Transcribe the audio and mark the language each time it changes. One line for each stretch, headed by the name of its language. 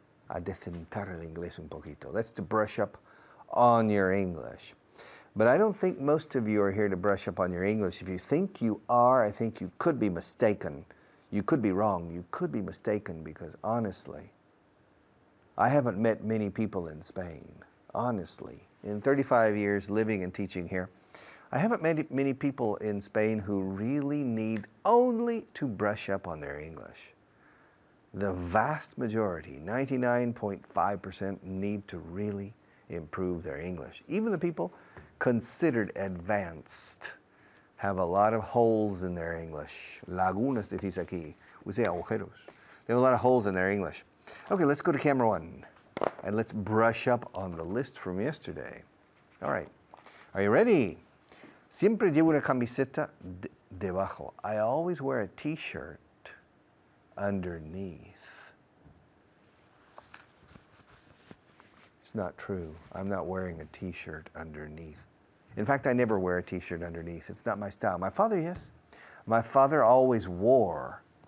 Spanish: Adecentar el inglés un poquito.
English: That's to brush up on your English. But I don't think most of you are here to brush up on your English. If you think you are, I think you could be mistaken. You could be wrong. You could be mistaken because honestly, I haven't met many people in Spain. Honestly, in 35 years living and teaching here, I haven't met many people in Spain who really need only to brush up on their English. The vast majority, 99.5%, need to really improve their English. Even the people considered advanced have a lot of holes in their English. Lagunas, decís aquí. We say agujeros. They have a lot of holes in their English. Okay, let's go to camera 1 and let's brush up on the list from yesterday. All right, are you ready?
Spanish: Siempre llevo una camiseta debajo.
English: I always wear a t-shirt underneath. It's not true. I'm not wearing a t-shirt underneath. In fact, I never wear a t-shirt underneath. It's not my style. My father, yes. My father always wore.